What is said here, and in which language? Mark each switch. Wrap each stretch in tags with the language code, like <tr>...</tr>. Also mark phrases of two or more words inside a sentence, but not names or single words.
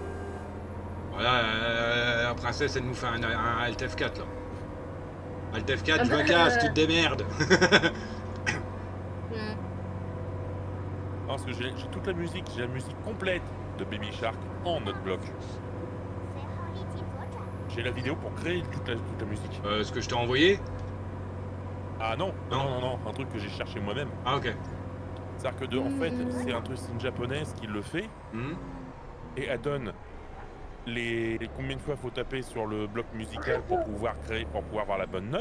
<fr>Voilà, la princesse, elle nous fait un Alt F4, là. Alt F4, je me casse, tu te démerdes. Parce que j'ai toute la musique, j'ai la musique complète de Baby Shark en autre bloc.</fr> <zh>随后立即左转。</zh> <fr>J'ai la vidéo pour créer toute la musique. Ce que je t'ai envoyé. Ah non, Non. non, non, non, un truc que j'ai cherché moi-même. Ah ok. C'est-à-dire que en fait, c'est une japonaise qui le fait Hmm. et elle donne les combien de fois faut taper sur le bloc musical pour pouvoir créer, pour pouvoir avoir la bonne note.</fr>